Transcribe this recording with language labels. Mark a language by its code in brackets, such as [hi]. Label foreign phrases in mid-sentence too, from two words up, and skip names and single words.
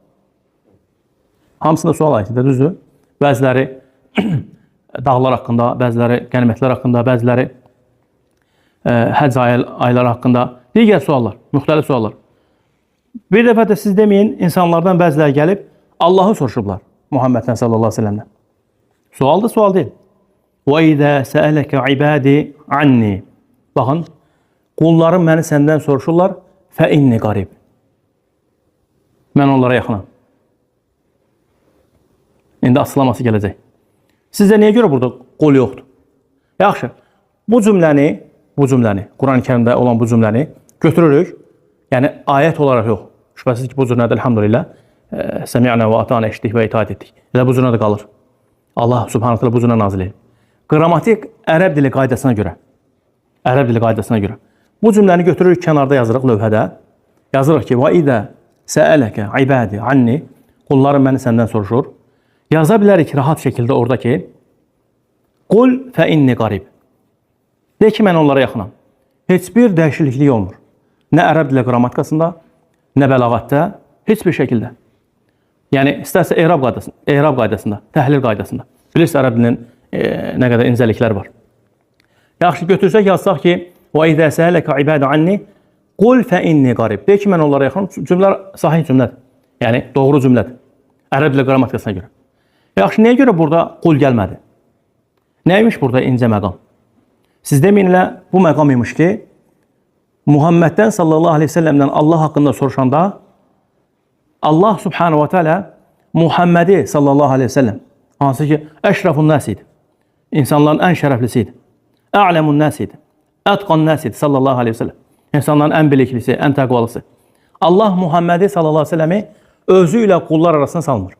[az] Hamısında sual ayətidir, düzdür? Bəziləri dağlar haqqında, bəziləri qənimətlər haqqında, bəziləri həcc ayları haqqında, digər suallar, müxtəlif suallar. Bir dəfə də siz deməyin, insanlardan bəziləri gəlib Allahı soruşublar Muhammeddən [ar] صلى الله عليه وسلم. [az] Sualdır, sual deyil. [ar] وَاِذَا سَأَلَكَ عِبَادِ عَنِّي. [az] Baxın, qullarım məni səndən soruşurlar, [ar] فإني قريب. [az] Mən onlara yaxınam. İndi asılaması gələcək. Sizdə niyə görə burada qul yoxdur? Yaxşı, bu cümləni, Quran-ı Kərimdə olan bu cümləni götürürük. Yəni, ayət olaraq yox. Şübhəsiz ki, bu cümlədə [ar] الحمد لله سمعنا وأطعنا [az] eşitdik və itaat etdik. Elə bu cümlədə qalır. Allah [ar] سبحانه تعالى [az] bu cümlə nazil edir. Qrammatik ərəb dili qaydasına görə. Bu cümləni götürürük, kənarda yazırıq lövhədə. Yazırıq ki, [ar] وَاِذَا سَأَلَكَ عِبَادِ عَنِّي. [az] Qullarım məni səndən soruşur. Yaza bilərik rahat şəkildə orada ki, [ar] قُلْ فَاِنِّ qarib. [az] De ki, mən onlara yaxınam. Heç bir dəyişiklik olmur. Nə ərəb dili qrammatikasında, nə bəlağatda, heç bir şəkildə. Yəni, istərsə e'rab qaydasında, təhlil qaydasında. Bilirsiniz, ərəb dilinin nə qədər incəlikləri var. Yaxşı, götürsək, yazsaq ki, [ar] وَاِذَا سَأَلَكَ عِبَادِ عَنِّي قُلْ فَاِنِّ qarib. [az] De ki, mən onlara yaxınam. Cümlə sahih cümlədir. Yəni, doğru cümlədir. Ərəb dili qrammatikasına görə. Yaxşı, niyə görə burada qul gəlmədi? Nəymiş burada incə məqam? Siz deməyin elə bu məqam imiş ki, Muhammeddən [ar] صلى الله عليه وسلم [az] Allah haqqında soruşanda Allah [ar] سبحانه وتعالى [az] Muhammedi [ar] صلى الله عليه وسلم, [az] hansı ki [ar] أشرف الناس [az] idi, insanların ən şərəflisi idi, [ar] أعلم الناس [az] idi, [ar] أتقى الناس [az] idi [ar] صلى الله عليه وسلم, [az] insanların ən biliklisi, ən təqvalısı. Allah Muhammedi [ar] صلى الله عليه وسلم [az] özü ilə qullar arasına salmır.